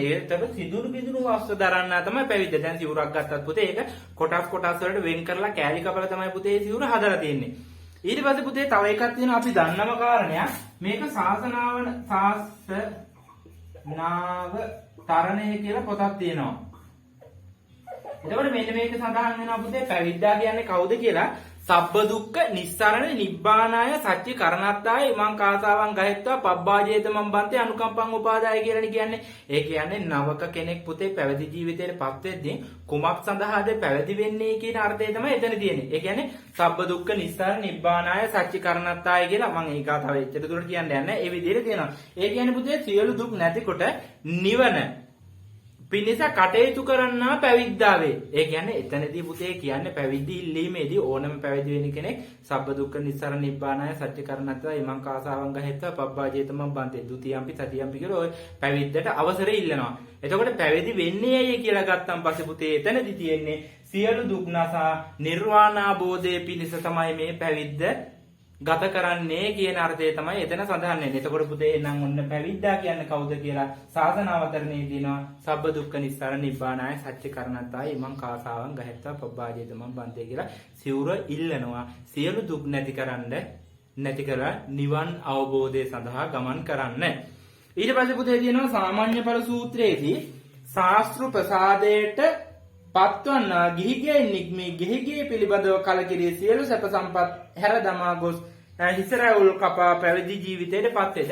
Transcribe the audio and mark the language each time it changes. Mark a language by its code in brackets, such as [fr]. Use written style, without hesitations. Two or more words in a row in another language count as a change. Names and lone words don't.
[si] ඒතර සිදුරු බිඳුරු වස්ත්‍ර දරන්නා තමයි පැවිද්ද. දැන් සිවුරක් ගත්තත් පුතේ ඒක කොටස් වලට වෙන් කරලා කෑලි කපලා තමයි පුතේ ඒ සිවුර හදලා තියෙන්නේ. ඊට පස්සේ පුතේ තව එකක් තියෙනවා අපි දන්නම කාරණයක්. මේක ශාසනාව තරණය කියලා පොතක් තියෙනවා. එතකොට මෙන්න මේක සඳහන් වෙනවා පුතේ පැවිද්දා කියන්නේ කවුද කියලා. [pi] සබ්බ දුක්ඛ නිස්සරණ නිබ්බානාය සච්චි කරණත්තාය ඉමං කාසාවන් ගහෙත්වා පබ්බාජේත මම් බන්තේ අනුකම්පං උපාදාය [si] කියලානේ කියන්නේ. ඒ කියන්නේ නවක කෙනෙක් පුතේ පැවිදි ජීවිතයට පත් වෙද්දී කුමක් සඳහාද පැවිදි වෙන්නේ කියන අර්ථය තමයි එතන තියෙන්නේ. ඒ කියන්නේ [pi] සබ්බ දුක්ඛ නිස්සරණ නිබ්බානාය සච්චි කරණත්තාය [si] කියලා මම ඒක තව එච්චර දුරට කියන්න යන්නේ නැහැ. ඒ විදිහට තියෙනවා. ඒ කියන්නේ පුතේ සියලු දුක් නැතිකොට නිවන පිණිස කටයුතු කරන්නා පැවිද්දා වේ. ඒ කියන්නේ එතනදී පුතේ කියන්නේ පැවිදි ඉල්ලීමේදී ඕනම පැවිදි වෙන කෙනෙක් [pi] සබ්බ දුක්ඛ නිස්සාරණ නිබ්බානාය සත්‍ය කරණත්වා ඉමං කාසාවන් ගහෙත්වා පබ්බාජේතමම් බන්තේ ဒ ුතියම්පි තතියම්පි [si] කියලා ඔය පැවිද්දට අවසරය ඉල්ලනවා. එතකොට පැවිදි වෙන්නේ ඇයි කියලා ගත්තන් පස්සේ පුතේ එතනදී තියෙන්නේ සියලු දුක් නසා නිර්වාණාබෝධයේ පිණිස තමයි මේ පැවිද්ද ගත කරන්නේ කියන අර්ථය තමයි එතන සඳහන් වෙන්නේ. එතකොට පුතේ නම් ඔන්න පැවිද්දා කියන්නේ කවුද කියලා ශාසන අවතරණේ දිනවා [pi] සබ්බ දුක්ඛ නිස්සාරණ නිබ්බානාය සත්‍ය කරණත්තාය ඉමං කාසාවන් ගහෙත්වා පබ්බාජේතමම් බන්තේ [si] කියලා සිවුර ඉල්ලනවා. සියලු දුක් නැතිකරන්න නැති කරලා නිවන් අවබෝධය සඳහා ගමන් කරන්න. ඊට පස්සේ පුතේ තියෙනවා සාමාන්‍ය ඵල සූත්‍රයේදී ශාස්ත්‍ර ප්‍රසාදයට පත්වන්නා ගිහිගේ නිග්මී ගිහිගේ පිළිබඳව කලකිරී සියලු සැප සම්පත් හැර දමා ගොස් හිසරවුල් කපා පැවිදි ජීවිතයට පත් වේ.